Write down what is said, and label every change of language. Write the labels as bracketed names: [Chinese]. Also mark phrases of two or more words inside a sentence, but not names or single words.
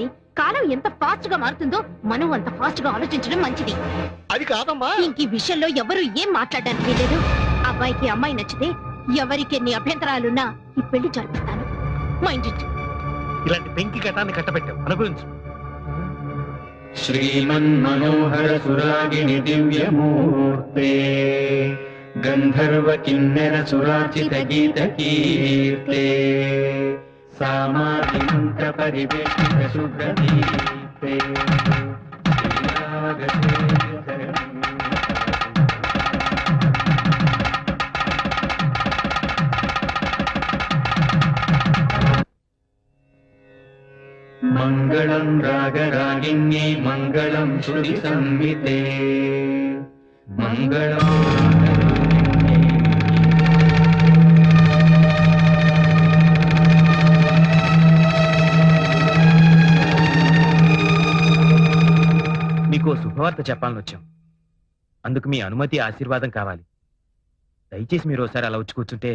[Telugu] కాలం ఎంత ఫాస్ట్ గా మారుతుందో మనం అంత ఫాస్ట్ గా ఆలోచించడం మంచిది. అది కాదమ్మా. ఇంక ఈ విషయంలో ఎవరు ఏం మాట్లాడడానికి లేదు. అబ్బాయికి అమ్మాయి నచ్చితే ఎవరికి ఎన్ని అభ్యంతరాలున్నా ఈ పెళ్లి జరిపిస్తాను. [English] mind it. [Telugu] ఇలాంటి పెంకి ఘటాన్ని కట్టబెట్టావు అనుభవించు. [Sanskrit] श्रीमन्मनोहर सुरागिनि दिव्यमूर्ते गन्धर्व किन्नर सुरार्चित गीत कीर्ते सामाजिक परिवेष्टित शुभ्रदीप्ते मंगलम रागरागिन्ये मंगलम श्रुति संहिते मंगलम [Telugu] మీకు శుభవార్త చెప్పాలని వచ్చాం. అందుకు మీ అనుమతి ఆశీర్వాదం కావాలి. దయచేసి మీరు ఒకసారి అలా వచ్చి కూర్చుంటే.